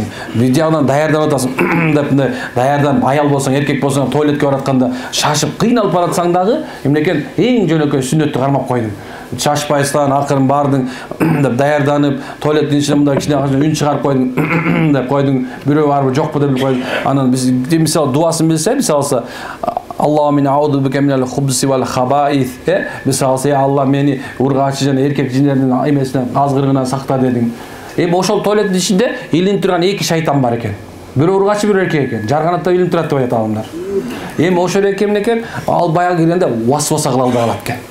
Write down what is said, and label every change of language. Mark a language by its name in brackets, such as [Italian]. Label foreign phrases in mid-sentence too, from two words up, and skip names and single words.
[Kyrgyz] Жагынан даярдап атасың. Деп мындай даярданып, аял болсоң, эркек болсоң, туалетке баратканда шашып, кыйналып баратсаң дагы, эмнекен эң жөнөкөй сүннөттү кармап койдуң. Шашпайсың, акырын бардың деп даярданып, туалеттин ичине мындай кичине үн чыгарып койдуң деп койдуң. Бирөө барбы, жокпу деп койдуң. Анан биз мисалы дуасын билсе, мисалы [Arabic] الله من أعوذ بك من الخبث والخبائث. [Kyrgyz] Мисалы Алла мени ургачы жана эркек жиндердин эмесинен, азгырыгынан сакта дедиң. Эми ошол туалеттин ичинде илинип турган эки шайтан бар экен. Бирөө ургачы, бирөө эркек экен. Жарганатта илинип турат деп айтат адамдар. Эми ошол экен экен, ал баягы киргенде васваса кыла албай калат экен.